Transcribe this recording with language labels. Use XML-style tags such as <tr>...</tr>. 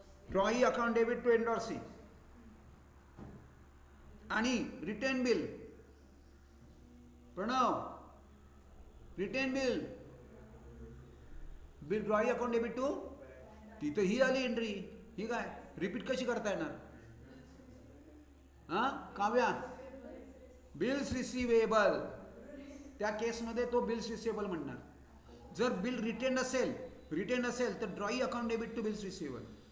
<en>Drawee account debit to endorsee. आणि retain bill. Pranav. Retain bill. Bill drawee account debit to.</en> <mr>तिथं ही आली entry. ही काय रिपीट कशी करता येणार? हा काव्या. Bills receivable. त्या केसमध्ये तो बिल्स रिसिवेबल म्हणणार. जर बिल रिटेन असेल तर</mr> <en>Drawee account debit to bills receivable.</en>